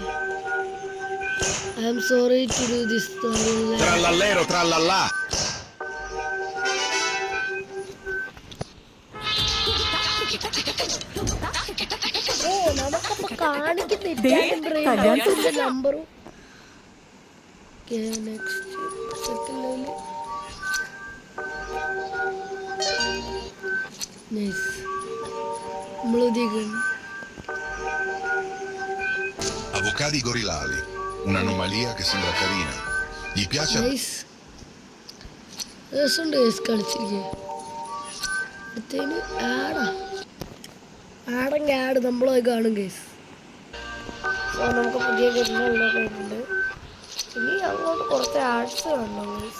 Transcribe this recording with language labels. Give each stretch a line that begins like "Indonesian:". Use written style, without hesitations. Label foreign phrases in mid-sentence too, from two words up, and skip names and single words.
English: I am sorry to do this.
Italian: Trallallero trallallà.
Malayalam: നമുക്കപ്പോ കാണിക്കുന്നില്ല നമ്പറും.
Italian: Avocadi gorilali, un'anomalia che sembra carina. Gli piace...
Malayalam: രസമുണ്ട് ഗൈസ് കളിച്ചിരിക്കുക. അടുത്തതിന് ആടെങ്കിൽ ആട് നമ്മളത് കാണും ഗൈസ്. സോ നമുക്ക് പുതിയ ഗെയിമുകളൊക്കെ ഉണ്ട്. ഇനി അങ്ങോട്ട് കുറച്ച് ആർട്സ് കാണണം ഗൈസ്.